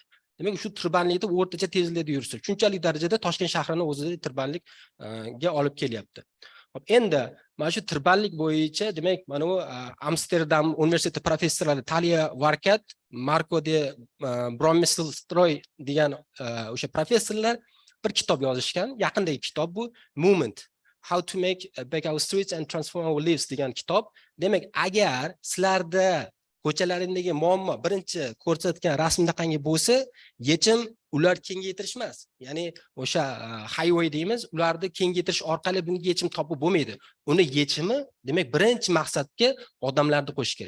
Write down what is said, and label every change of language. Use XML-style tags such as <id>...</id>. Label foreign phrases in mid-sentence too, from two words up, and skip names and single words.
<uz>Demak, shu tirbandlikda o'rtacha tezlikda yursak, shunchalik darajada Toshkent shahrini o'zida tirbandlikga olib kelyapti. Endi mana shu tirbandlik bo'yicha demak, mana bu Amsterdam universiteti professorlari Talia Varkat, Marko de Brommeelstroy degan o'sha professorlar bir kitob yozishgan. Yaqindagi kitob bu Movement, How to Make Back Our Streets and Transform Our Lives degan kitob. Demak, agar sizlarda ko'chalaringdagi muammo birinchi ko'rsatgan rasmdaqangi bo'lsa, yechim ular kengaytirish emas. Ya'ni o'sha highway deymiz, ularni kengaytirish orqali bunga yechim topib bo'lmaydi. Uni yechimi demak birinchi maqsadga odamlarni qo'shish kerak.</uz>